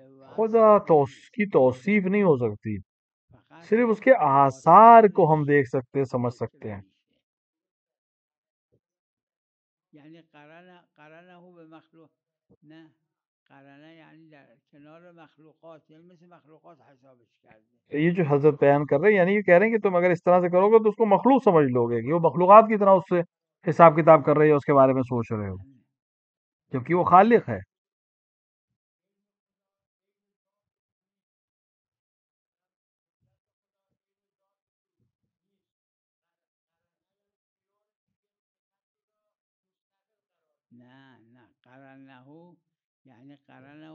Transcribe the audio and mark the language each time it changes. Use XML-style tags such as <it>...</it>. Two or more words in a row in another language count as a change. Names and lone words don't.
<fa>خدا وصف نیست،</fa> <ur>کی توصیف نہیں ہو سکتی،</ur> <fa>فقط</fa> <ur>صرف اس کے آثار کو ہم دیکھ سکتے سمجھ</ur> <fa>که</fa> <ur>سکتے ہیں.</ur> <fa>میشه. یعنی قرنه به مخلوق نه قرنه یعنی در کنار مخلوقات، یعنی مثل مخلوقات حسابش کرده.</fa> <ur>یہ جو حضرت بیان کر رہے ہیں، یعنی یہ کہہ رہے ہیں کہ تم اگر اس طرح سے کرو گے تو اس کو مخلوق سمجھ لو گے کہ وہ مخلوقات کی طرح اس سے حساب کتاب کر رہے ہو، اس کے بارے میں سوچ رہے ہو، جبکہ وہ خالق ہے.</ur> <fa>نه قرنه یعنی قرنه</fa>